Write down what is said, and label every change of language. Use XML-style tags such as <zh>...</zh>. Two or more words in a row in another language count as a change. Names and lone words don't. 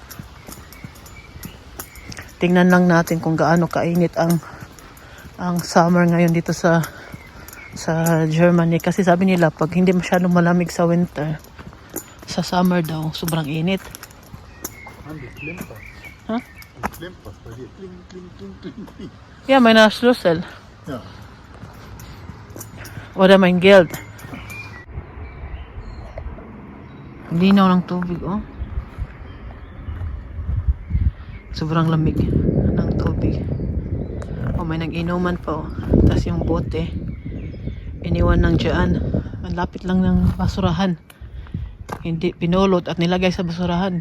<tl>Tingnan lang natin kung gaano kainit ang summer ngayon dito sa Germany. Kasi sabi nila, pag hindi masyadong malamig sa winter, sa summer daw, sobrang init. Ha?</tl> <de>Ja, meine Schlüssel. Ja. Oder mein Geld.</de> <tl>Linaw ng tubig, Sobrang lamig ng tubig. May nag-inuman pa, Tapos yung bote, iniwan ng dyan. Ang lapit lang ng basurahan. Hindi pinulot at nilagay sa basurahan.</tl>